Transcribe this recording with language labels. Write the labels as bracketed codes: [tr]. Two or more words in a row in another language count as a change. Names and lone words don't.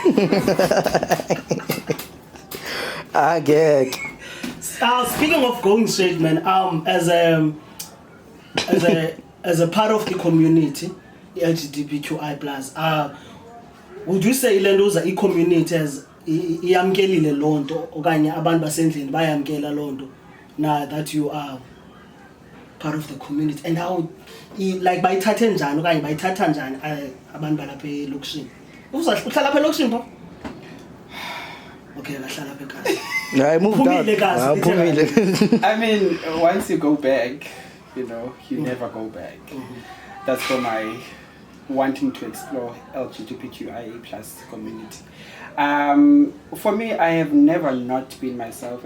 [en] I get. speaking of going straight, man, as a part of the community, the LGBTQI plus, would you say Ilendoza community as [xh] iyamkelile lonto okanye abantu basendlini bayamkela lonto [en] now that you are part of the community, and how like [xh] bayithathe njani okanye bayithatha njani abantu balapha elokishini? Uhlala lapha elokishini pho? Okay, bahlala lapha ekhaya. [en] I moved out. I mean, once you go back, you know, you never go back. That's for my wanting to explore LGBTQIA plus community. For me, I have never not been myself.